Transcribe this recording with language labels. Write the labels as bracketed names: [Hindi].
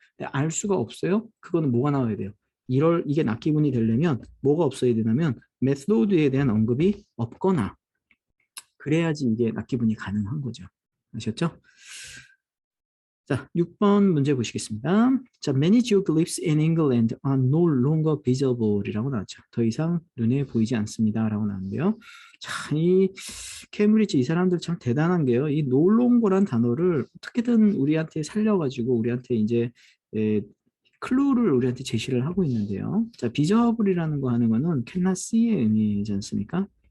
[Korean] 근데 알 수가 없어요. 그거는 뭐가 나와야 돼요? 이게 낯기분이 되려면 뭐가 없어야 되냐면 메소드에 대한 언급이 없거나 그래야지 이게 낯기분이 가능한 거죠. 아셨죠? 자, 6번 문제 보시겠습니다. [English] 자, many geoglyphs in England are no longer visible [Korean] 이라고 나왔죠. 더 이상 눈에 보이지 않습니다라고 나왔는데요. 자, 이 케임브리지 이 사람들 참 대단한 게요. 이 no longer란 단어를 어떻게든 우리한테 살려가지고 우리한테 이제 클루를 우리한테 제시를 하고 있는데요. 자, visible이라는 거 하는 거는 cannot see의 의미이지 않습니까?